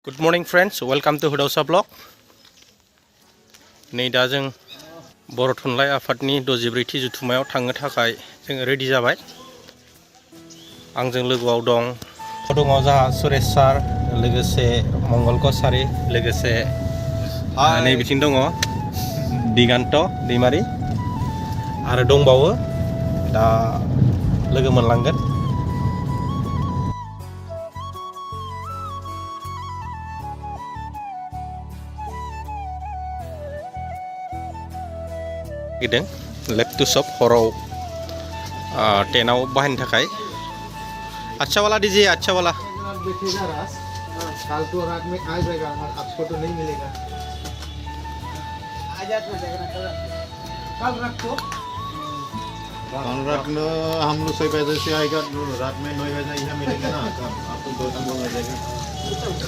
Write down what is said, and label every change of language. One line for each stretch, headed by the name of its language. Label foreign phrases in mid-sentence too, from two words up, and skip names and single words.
English: Good morning friends, welcome to Hudausa Vlog.
Bodo: नै दा जों बर' थुनलाइ आफादनि 64थि जुथुमायाव थांनो थाखाय जों रेडि जाबाय। आंजों लोगोआव दं जोंहा सुरेश सार, लोगोसे मंगल कसारी, लोगोसे नै बिथिं दङ दिगान्त दैमारि आरो दंबावो दा लोगो मोनलांगोन।
English: laptop shop
Bodo: हराव टेनाव बाहायनो थाखाय।
Hindi: अच्छा वाला दीजिए, अच्छा वाला। कल तो रात में आ जाएगा, आपको तो नहीं मिलेगा। आज रात में जाएगा, कल रात को। कल रात में हम लोग 6 बजे से आएगा, रात में 9 बजे यहाँ मिलेगा ना, आपको 2 मिल जाएगा।